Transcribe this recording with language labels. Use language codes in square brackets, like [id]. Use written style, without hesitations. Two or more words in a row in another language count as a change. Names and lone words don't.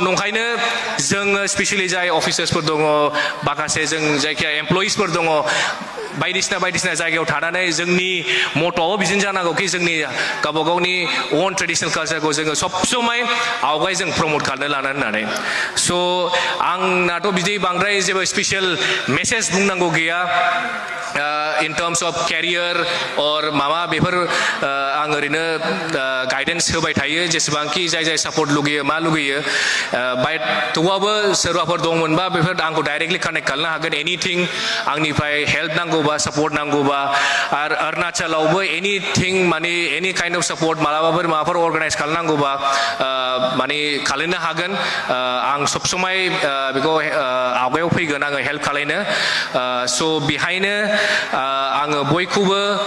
[brx] नंखायनो जोङो स्पेसियेलि जाय अफिसार्सफोर दङ माखासे जों जायखिया एमप्लयिसफोर दङ बायदिसिना जायगायाव थानानै जोंनि मट'आव बिदिनो जानांगौ कि जोंनि गावबा गावनि [en] own traditional [brx] कालचारखौ जोङो सब समाय आवगाय जों प्रमोट खालामनो लानो होननानै स' आंनाथ' बिदि बांद्राय जेबो स्पेसियेल मेसेज बुंनांगौ गैया [en] in terms of career or [brx] माबा बेफोर आं ओरैनो गाइडेन्स होबाय थायो जेसेबांखि जाय सापर्ट लुगैयो मा लुगैयो बाट थेवबाबो सोरबाफोर दंमोनबा बेफोर आंखौ [en] directly connect [brx] खालामनो हागोन एनिथिं आंनिफ्राय हेल्प नांगौबा सापर्ट नांगौबा आरो अरुणाचलावबो एनिथिं माने [en] any kind of support [brx] मालाबाफोर अर्गानाइज खालामनांगौबा माने खालामनो हागोन आं सब समाय बेखौ आवगायाव फैगोन आङो हेल्प खालामनो स' बेहायनो आङो बयखौबो